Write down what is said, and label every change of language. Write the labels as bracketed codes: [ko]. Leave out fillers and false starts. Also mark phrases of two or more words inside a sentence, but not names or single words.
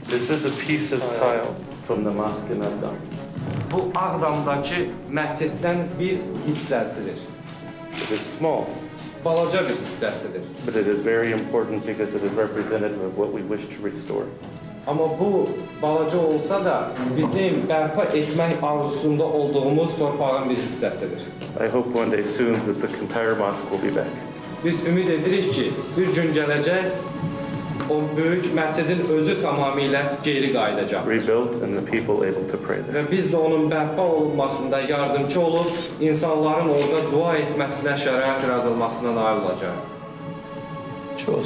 [en] This is a piece of tile from the mosque in Agdam. [az] Bu Ağdamdakı məsciddən bir hissəsidir. [en] It is small, [az] Balaca bir hissəsidir. [en] but it is very important because it is representative of what we wish to restore. [az] Amma bu balaca olsa da bizim bərpa etmək arzusunda olduğumuz torpağın bir hissəsidir. [en] I hope one day soon that the entire mosque will be back. [az] Biz ümid edirik ki, bir gün gələcək o böyük məscidin özü tamamilə geri qayıdacaq. [en] Rebuilt and the people able to pray there. [az] Və biz də onun bərpa olunmasında yardımcı olub, insanların orada dua etməsinə şərait yaradılmasına nail olacaq. [en] Cheers.